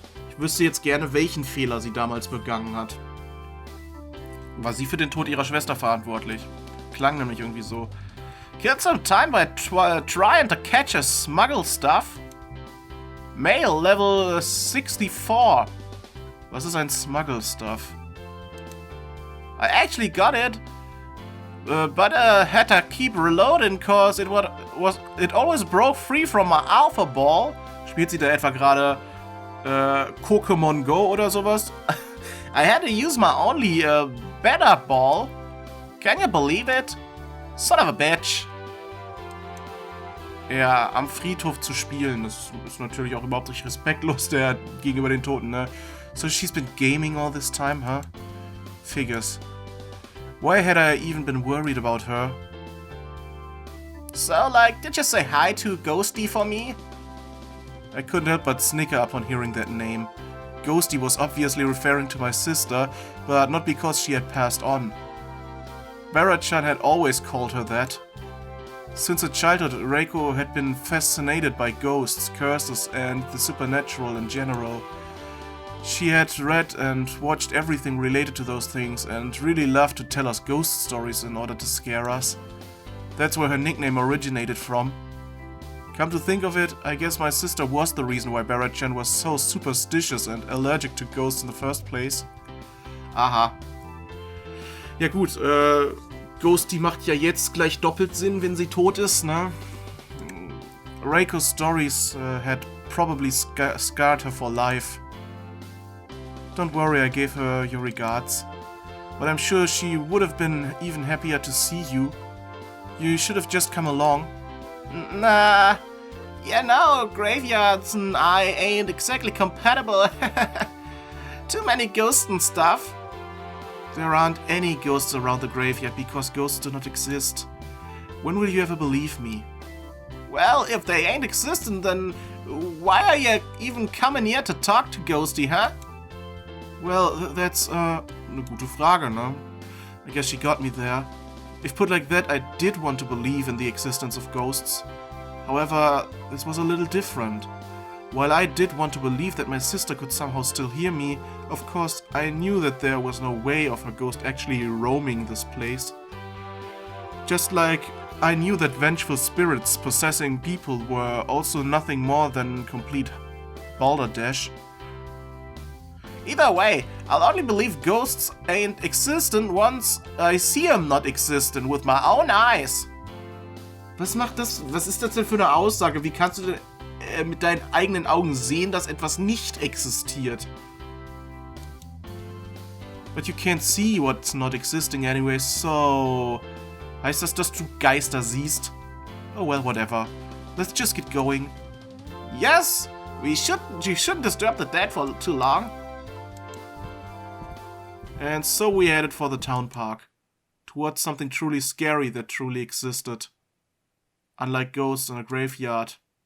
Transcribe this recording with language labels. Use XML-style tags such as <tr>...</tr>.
<de>Ich wüsste jetzt gerne, welchen Fehler sie damals begangen hat. War sie für den Tod ihrer Schwester verantwortlich? Klang nämlich irgendwie so.</de> <en>Killed some time by trying to catch a smuggle stuff. Male level 64.</en> <de>Was ist ein Smuggle Stuff?</de> <en>I actually got it, but had to keep reloading cause it always broke free from my alpha ball.</en> <de>Spielt sie da etwa gerade Pokémon Go oder sowas?</de> <en>I had to use my only better ball. Can you believe it? Son of a bitch.</en> <de>Ja, am Friedhof zu spielen, das ist natürlich auch überhaupt nicht respektlos gegenüber den Toten, ne?</de> <en>So she's been gaming all this time, huh? Figures. Why had I even been worried about her? So, like, did you say hi to Ghosty for me? I couldn't help but snicker upon hearing that name. Ghosty was obviously referring to my sister, but not because she had passed on. Bara-chan had always called her that. Since her childhood, Raiko had been fascinated by ghosts, curses, and the supernatural in general. She had read and watched everything related to those things and really loved to tell us ghost stories in order to scare us. That's where her nickname originated from. Come to think of it, I guess my sister was the reason why Bara-chan was so superstitious and allergic to ghosts in the first place. Aha.</en> <de>Ja gut, Ghosty macht ja jetzt gleich doppelt Sinn, wenn sie tot ist, ne?</de> <en>Raiko's stories had probably scarred her for life. Don't worry, I gave her your regards. But I'm sure she would have been even happier to see you. You should have just come along. Nah, you know, graveyards and I ain't exactly compatible. Too many ghosts and stuff. There aren't any ghosts around the graveyard because ghosts do not exist. When will you ever believe me? Well, if they ain't existent, then why are you even coming here to talk to Ghosty, huh? Well, that's,</en> <de>eine gute Frage, ne?</de> <en>I guess she got me there. If put like that, I did want to believe in the existence of ghosts. However, this was a little different. While I did want to believe that my sister could somehow still hear me, of course, I knew that there was no way of her ghost actually roaming this place. Just like I knew that vengeful spirits possessing people were also nothing more than complete balderdash. Either way, I'll only believe ghosts ain't existent once I see them not existent with my own eyes.</en> <de>Was ist das denn für eine Aussage? Wie kannst du denn mit deinen eigenen Augen sehen, dass etwas nicht existiert?</de> <en>But you can't see what's not existing anyway, so...</en> <de>Heißt das, dass du Geister siehst?</de> <en>Oh well, whatever. Let's just get going. Yes! You shouldn't disturb the dead for too long. And so we headed for the town park. Towards something truly scary that truly existed. Unlike ghosts in a graveyard.</en>